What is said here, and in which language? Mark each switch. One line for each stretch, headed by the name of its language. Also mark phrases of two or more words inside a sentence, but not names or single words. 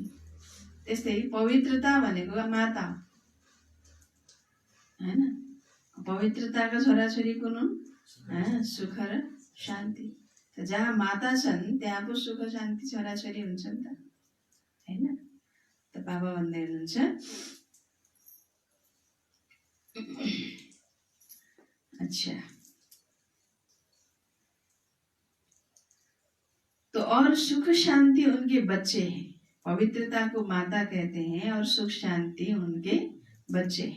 Nepali: त्यस्तै पवित्रता भनेको माता हो, होइन? पवित्रताका छोराछोरी कुन हुन्? सुख र शान्ति। त जहाँ माता छन् त्यहाँ पो सुख शान्ति छोराछोरी हुन्छ नि त, होइन? त बाबा भन्दै हुनुहुन्छ,
Hindi: अच्छा, तो और सुख शांति उनके बच्चे हैं। पवित्रता को माता कहते हैं और सुख शांति उनके बच्चे हैं।